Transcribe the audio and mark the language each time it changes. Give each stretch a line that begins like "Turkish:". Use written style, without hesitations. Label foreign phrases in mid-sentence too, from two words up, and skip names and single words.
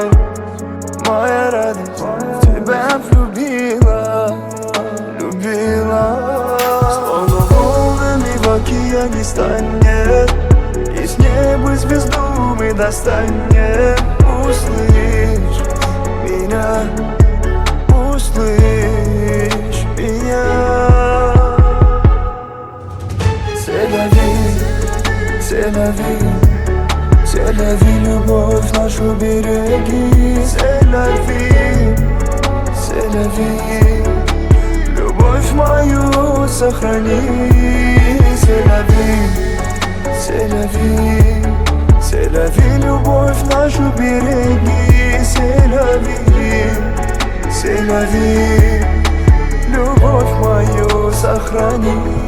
Russian: Моя радость тебя влюбила, любила. Словно волнами в океане станет, из неба звезду мы достанем. Услышь меня, услышь меня.
French: C'est la vie, c'est la vie,
Russian: любовь нашу береги.
French: C'est la vie, c'est la vie,
Russian: любовь мою сохрани.
French: C'est la vie, c'est la vie, c'est la vie,
Russian: любовь нашу береги.
French: C'est la vie, c'est la vie,
Russian: любовь мою сохрани.